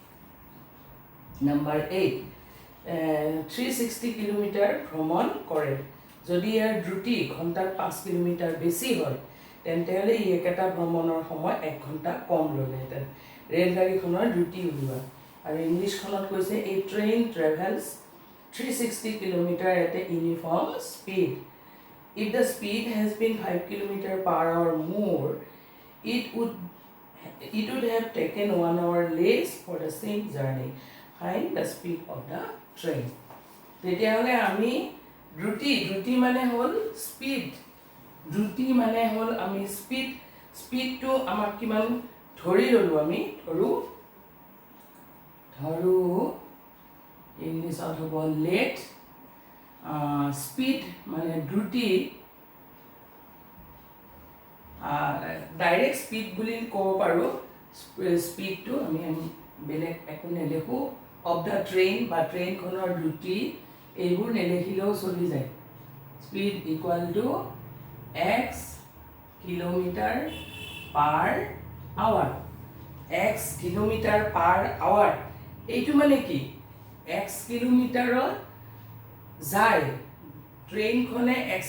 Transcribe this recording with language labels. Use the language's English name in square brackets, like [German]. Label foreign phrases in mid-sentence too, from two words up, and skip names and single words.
[Assamese] নাম্বাৰ 8 360 কিলোমিটাৰ ভ্ৰমণ কৰে যদি ইয়াৰ দ্ৰুতি ঘণ্টাত 5 কিলোমিটাৰ বেছি হয় তেন্তে হলে ই একেটা ভ্ৰমণৰ সময় 1 ঘণ্টা কম ল'লেহেঁতেন ৰেলগাড়ীখনৰ দ্ৰুতি উলিওৱা আৰু ইংলিছখনত কৈছে [English] a train travels 360 kilometer at a uniform speed if the speed has been 5 kilometer per hour more it would have taken 1 hour less for the same journey find the speed of the train [Assamese] তেতিয়াহ'লে আমি দ্ৰুতি মানে হ'ল স্পীড দ্ৰুতি মানে হ'ল আমি স্পীডটো আমাক কিমান ধৰি ল'লোঁ আমি ধৰো ইংলিছত হ'ব [English] let speed [Assamese] মানে দ্ৰুতি [English] direct speed [Assamese] বুলি ক'ব পাৰোঁ স্পীডটো আমি বেলেগ একো নেদেখোঁ [English] of the train [Assamese] বা ট্ৰেইনখনৰ দ্ৰুতি এইবোৰ নেদেখিলেও চলি যায় [English] speed equal to x kilometer per hour x kilometer per hour [Assamese] এইটো মানে কি x কিলোমিটাৰত যায় ট্ৰেইনখনে x